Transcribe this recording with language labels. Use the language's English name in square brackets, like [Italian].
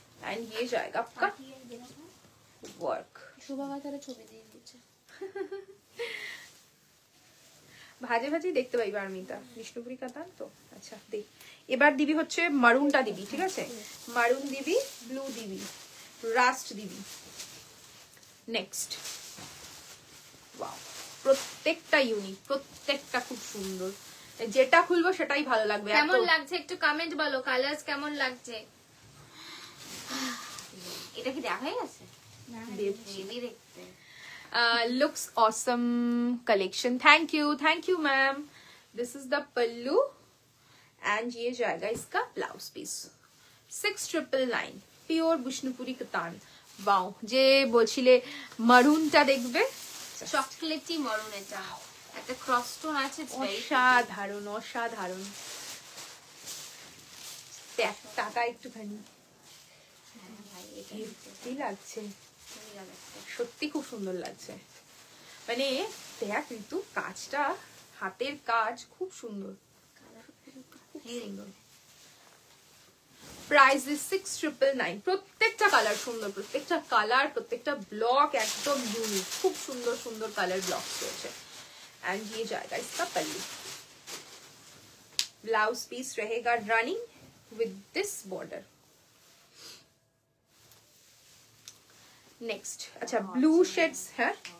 [Hindi] And ये जाएगा आपका वर्क। [Bangla] শুভমাতারে ছবি দিয়ে দিচ্ছে। ভাজে ভাজি দেখতে পাইবা আর্মিতা, বিষ্ণুপুরি কাতান তো। আচ্ছা দেখ, এবার দিবি হচ্ছে মারুনটা দিবি, ঠিক আছে? মারুন দিবি, ব্লু দিবি, রাস্ট দিবি। নেক্সট, ওয়াও, প্রত্যেকটা ইউনিক, প্রত্যেকটা খুব সুন্দর। যেটা খুলবো সেটাই ভালো লাগবে। কেমন লাগছে একটু কমেন্ট বলো, কালারস কেমন লাগছে। এটা কি দেখা হয়ে গেছে? না দেখতে। [English] Looks awesome collection. Thank you ma'am. This is the pallu and [Hindi] ये जाएगा इसका blouse piece. 6999 pure Bishnupuri कतान। [Bangla] Wow, যে বলছিলে মারুনটা দেখবে, চকলেটি মরুন, এটা একটা ক্রস স্টোন আছে, অসাধারণ অসাধারণ। টাকা একটুখানি হেভি লাগছে, সত্যি খুব সুন্দর লাগছে। মানে দেখ ঋতু, কাজটা হাতের কাজ খুব সুন্দর, খুব সুন্দর। [English] Price is 6999। [Bangla] প্রত্যেকটা কালার সুন্দর, প্রত্যেকটা কালার, প্রত্যেকটা ব্লক একদম ইউনিক, খুব সুন্দর সুন্দর কালার ব্লক রয়েছে। [Hindi] एंड ये जाएगा इसका पल्लू। ब्लाउज पीस रहेगा running with this border. Next, अच्छा ब्लू शेड्स है।